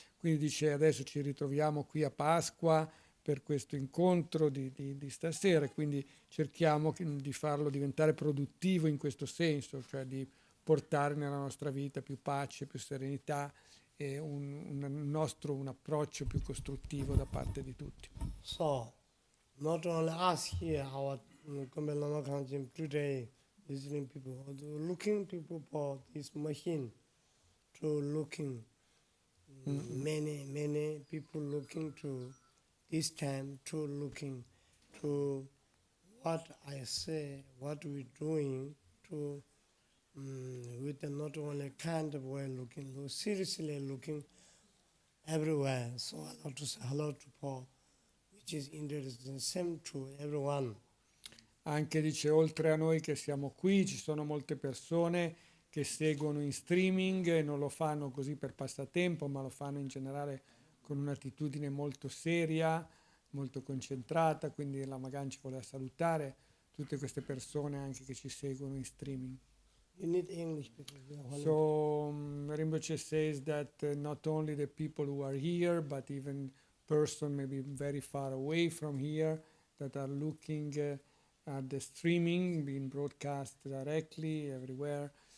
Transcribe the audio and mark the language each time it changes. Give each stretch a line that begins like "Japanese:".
Italian: Quindi dice adesso ci ritroviamo qui a Pasqua per questo incontro di stasera, quindi cerchiamo di farlo diventare produttivo in questo senso, cioè di portare nella nostra vita più pace, più serenità e un approccio più costruttivo da parte di tutti.
English: So, not only us here, our Kunpen Lama Gangchen today, visiting people, looking people for this machine, to looking, many people looking to this time, to looking to what I say, what we're doing, to with the not only kind of way looking, seriously looking everywhere. So I love to say hello to Paul, which is interesting, same to everyone.
Italian: Anche dice, oltre a noi che siamo qui, ci sono molte persone che seguono in streaming e non lo fanno così per passatempo, ma lo fanno in generale con un'attitudine molto seria, molto concentrata, quindi Lama Gangchen voleva salutare tutte queste persone anche che ci seguono in streaming.
English: You need English because we are So Rinpoche says that not only the people who are here, but even person maybe very far away from here that are looking at the streaming being broadcast directly everywhere.